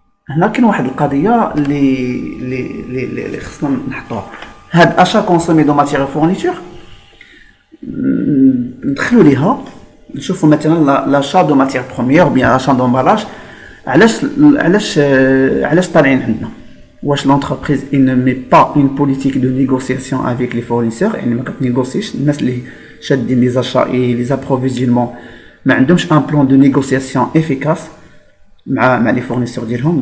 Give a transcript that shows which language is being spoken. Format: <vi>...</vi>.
<ar>هنا كاين واحد القضيه اللي خصنا نحطوها. هاد</ar> <fr>achat consommé de matière et fourniture</fr> <ar>ندخلوا ليها نشوفوا مثلا</ar> <fr>l'achat de matière première ou bien l'achat d'emballage.</fr> <ar>علاش طالعين عندنا؟ واش</ar> <fr>l'entreprise ne met pas une politique de négociation avec les fournisseurs؟</fr> <ar>يعني ما كتنيغوسيش الناس اللي شادين لي زاشا اي لي زابروفيزيونمون، ما عندهمش ان بلان دو نيغوسياسيون افيكاس مع لي فورنيسور ديالهم.</ar>